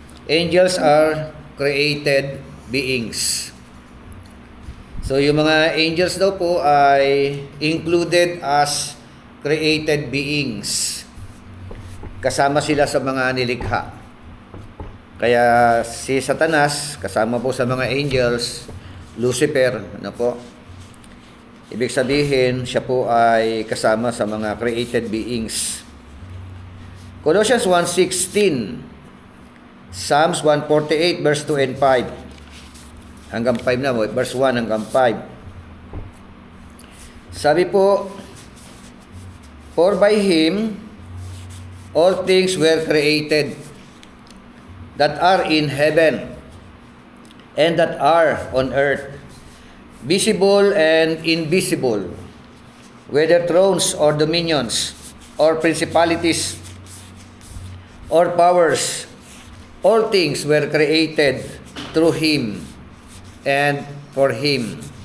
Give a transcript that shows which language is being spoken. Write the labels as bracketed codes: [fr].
[en] Angels are created beings. So, yung mga angels [tl] daw po ay [en] included as created beings. [tl] Kasama sila sa mga nilikha. Kaya si Satanas, kasama po sa mga angels, Lucifer, ano po? Ibig sabihin, siya po ay kasama sa mga created beings. [en] Colossians 1:16, Psalms 148, verse 2 and 5. [tl] Hanggang 5 na, verse 1 hanggang 5. Sabi po, [en] for by Him, all things were created that are in heaven and that are on earth, visible and invisible, whether thrones or dominions or principalities or powers, all things were created through Him and for Him.